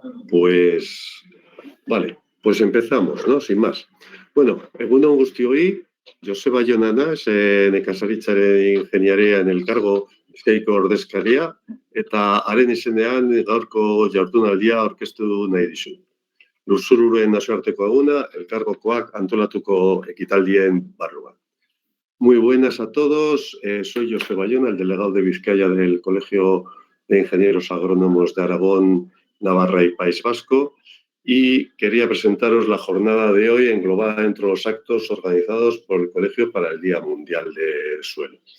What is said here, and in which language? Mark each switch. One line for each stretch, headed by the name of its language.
Spanish: Pues, vale, pues empezamos, ¿no? Sin más.
Basque: Bueno, egunon guztioi, Joseba Jonana, nekazaritzaren ingeniaria en elkargo Bizkaiko ordezkaria, eta haren izenean gaurko jardunaldia aurkeztu nahi dizut. Lurzoruren nazioarteko eguna, elkargokoak antolatuko ekitaldien barruan.
Spanish: Muy buenas a todos, soy Joseba Jona, el delegado de Vizcaya del Colegio de Ingenieros Agrónomos de Aragón, Navarra y País Vasco, y quería presentaros la jornada de hoy englobada dentro de los actos organizados por el Colegio para el Día Mundial del Suelo.